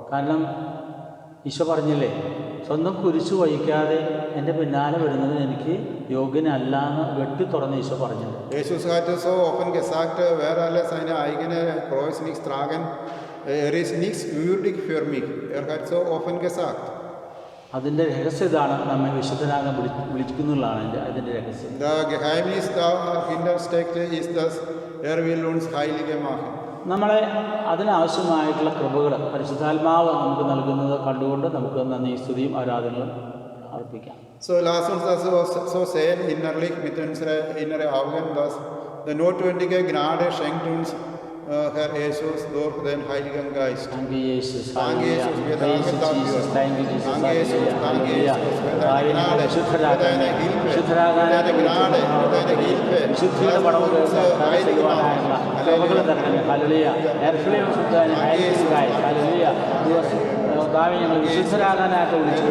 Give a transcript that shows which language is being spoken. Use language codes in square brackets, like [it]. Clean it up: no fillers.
[ml] കാരണം ഈശോ പറഞ്ഞില്ലേ, സ്വന്തം കുരിശു വഹിക്കാതെ എൻ്റെ പിന്നാലെ വരുന്നതിന് എനിക്ക് യോഗ്യനല്ല എന്ന് വെട്ടി തുറന്ന് ഈശോ പറഞ്ഞു. [de] Jesus hat so offen gesagt, wer alle seine eigene Kreuz nicht tragen, ist nichts würdig für mich. Hat so offen gesagt. [ml] അതിൻ്റെ രഹസ്യം ഇതാണ്, നമ്മെ വിശുദ്ധനാകാൻ വിളിക്കുന്നുള്ളതാണ് അതിൻ്റെ രഹസ്യം. [de] Das Geheimnis dahinter steckt, ist, dass will uns Heilige machen. [ml] നമ്മളെ അതിനാവശ്യമായിട്ടുള്ള കൃപകൾ പരിശുദ്ധാത്മാവ് നമുക്ക് നൽകുന്നത് കണ്ടുകൊണ്ട് നമുക്ക് നന്ദി സ്തുതിയും ആരാധനകളും അർപ്പിക്കാം. [de] So lass uns das so sehen innerlich mit unseren inneren Augen, dass die notwendige Gnade schenkt uns Herr Jesus durch den Heiligen Geist. [en] Thank you, Jesus. Thank you, Jesus. [de] Wir danken dafür. [en] Thank you, Jesus. Thank you, Jesus. Thank you, Jesus. [de] Für deine Gnade, für deine Hilfe, für deine Gnade, für deine Hilfe. [ml] വിശുദ്ധിയുടെ പടവുകൾ ചെയ്യുവാനായുള്ള കൃപകൾ തരണമേ. Hallelujah. എർഫിലേം ശുദ്ധനെ ഹൈസ്കായി. Hallelujah. കർത്താവേ, ഞങ്ങൾ വിശുദ്ധരാകാനായിട്ട് വിളിച്ചു.